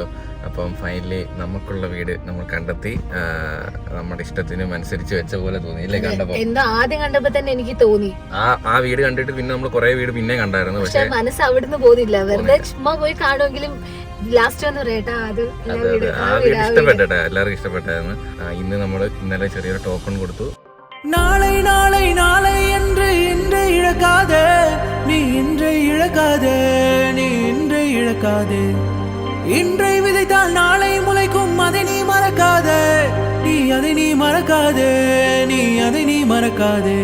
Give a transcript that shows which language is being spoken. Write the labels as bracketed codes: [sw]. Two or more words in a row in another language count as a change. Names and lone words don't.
[ml] അപ്പം ഫൈനലി നമുക്കുള്ള വീട് നമ്മൾ കണ്ടെത്തി. നമ്മുടെ ഇഷ്ടത്തിനും അനുസരിച്ച് വെച്ച പോലെ തോന്നി ഇല്ലേ? കണ്ടപ്പോ ആദ്യം കണ്ടപ്പോ തന്നെ എനിക്ക് തോന്നി. ആ വീട് കണ്ടിട്ട് പിന്നെ നമ്മൾ കുറെ വീട് പിന്നെ കണ്ടായിരുന്നു, പക്ഷെ മനസ്സ് അവിടുന്ന് പോകുന്നില്ല. വെറുതെ ചുമ്മാ പോയി കാണുമെങ്കിലും ലാസ്റ്റ് ഒന്ന് പറയട്ടാ, അത് ഇഷ്ടപ്പെട്ടെ, എല്ലാവർക്കും ഇഷ്ടപ്പെട്ടായിരുന്നു. ഇന്നലെ ചെറിയൊരു ടോക്കൺ കൊടുത്തു. [ta] நாளை நாளை நாளை என்று இன்றை இழக்காதே, நீ இன்றை இழக்காதே, நீ இன்றை இழக்காதே. இன்றை விதைத்தால் நாளை முளைக்கும், அதை நீ மறக்காதே, நீ அதை நீ மறக்காதே, நீ அதை நீ மறக்காதே.